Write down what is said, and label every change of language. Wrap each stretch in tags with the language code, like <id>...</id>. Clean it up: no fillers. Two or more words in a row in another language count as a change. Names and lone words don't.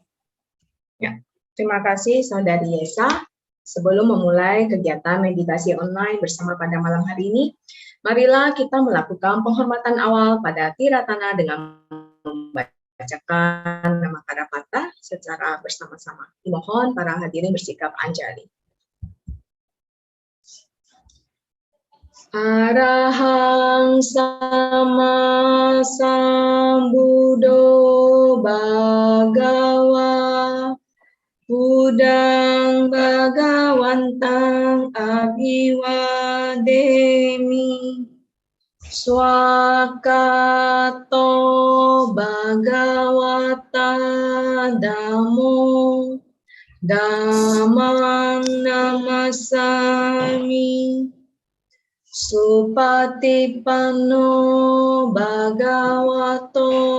<id>Ya, terima kasih Saudari Yesa. Sebelum memulai kegiatan meditasi online bersama pada malam hari ini, marilah kita melakukan penghormatan awal pada Tiratana dengan membacakan nama Kadapata secara bersama-sama. Dimohon para hadirin bersikap anjali.</id> <pi>Arahang sama sambuddho bhagawa Budang Bhagawantang Abhiwademi Swakato Bhagawata Dhammo Dhammam Namasami Supatipanno Bhagavato</pi>